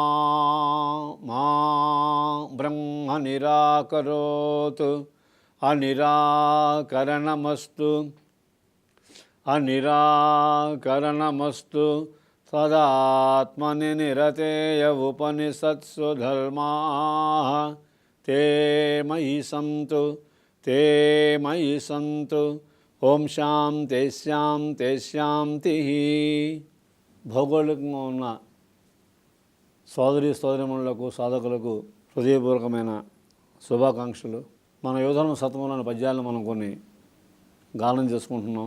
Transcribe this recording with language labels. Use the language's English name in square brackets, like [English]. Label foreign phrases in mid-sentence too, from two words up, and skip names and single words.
[Sanskrit] ब्रह्म निराकरोतु अनिराकरणमस्तु तदात्मनि निरतेय उपनिषत्सु धर्माः ते मयि सन्तु ఓం శాంతి శాంతి శాంతి. [Telugu] భౌగోళికంగా ఉన్న సోదరీమణులకు సాధకులకు హృదయపూర్వకమైన శుభాకాంక్షలు. మన యోధన శతకంలోని పద్యాలను మనం కొన్ని గానం చేసుకుంటున్నాం.